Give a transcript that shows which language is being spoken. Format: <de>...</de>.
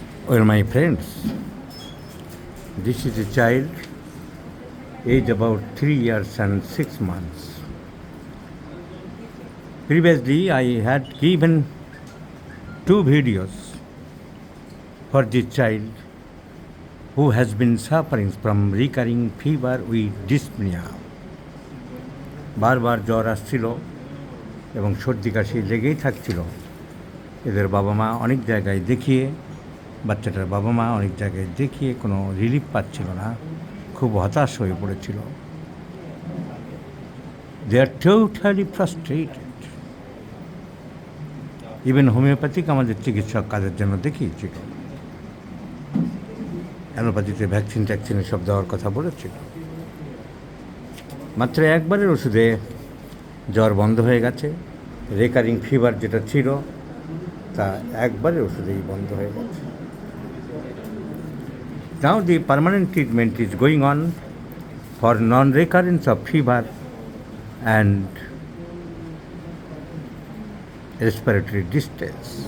<en>Well, my friends, this is a child aged about 3 years and 6 months. Previously, I had given 2 videos for this child who has been suffering from recurring fever with dyspnea.</en> <bn>বারবার জ্বর আসছিল এবং সর্দি কাশি লেগেই থাকছিল। এদের বাবা মা অনেক জায়গায় দেখিয়ে, বাচ্চাটার বাবা মা অনেক জায়গায় দেখিয়ে কোনো রিলিফ পাচ্ছিল না, খুব হতাশ হয়ে পড়েছিল।</bn> <en>They are totally frustrated.</en> <bn>ইভেন হোমিওপ্যাথিক আমাদের চিকিৎসক কাজের জন্য দেখিয়েছিল, অ্যালোপ্যাথিতে ভ্যাকসিন ট্যাকসিন সব দেওয়ার কথা বলেছিল। মাত্র একবারের ওষুধে জ্বর বন্ধ হয়ে গেছে। রেকারিং ফিভার যেটা ছিল তা একবারের ওষুধেই বন্ধ হয়ে গেছে।</bn> <en>Now the permanent treatment is going on for non-recurrence of fever and respiratory distress.</en>